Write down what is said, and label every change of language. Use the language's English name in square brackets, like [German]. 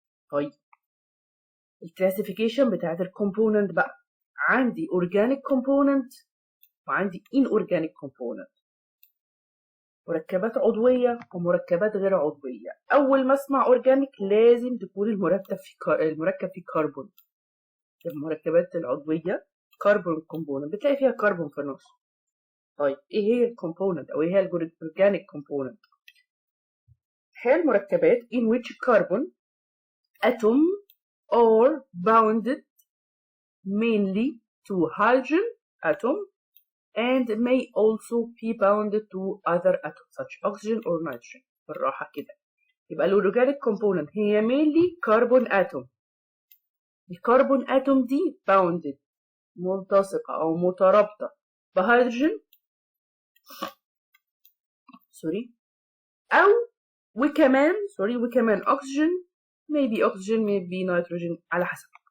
[Arabic] طيب الكلاسيفيكيشن بتاعت الكومبوننت بقى، عندي organic component وعندي inorganic component، مركبات عضوية ومركبات غير عضوية. أول ما أسمع organic لازم تكون المركب فيه كربون. المركبات العضوية كربون component، بتلاقي فيها كربون في النص. طيب إيه هي الكومبوننت أو إيه هي الأورجانيك كومبوننت؟ هي المركبات [English] in which carbon atom are bounded mainly to hydrogen atom and may also be bounded to other atoms such oxygen or nitrogen. [Arabic] بالراحة كده. يبقى الأورجانيك component هي mainly carbon atom. الكربون atom دي bounded ملتصقة أو مترابطة بهيدروجين وكمان أكسجين، [English] maybe oxygen maybe nitrogen [Arabic] على حسب.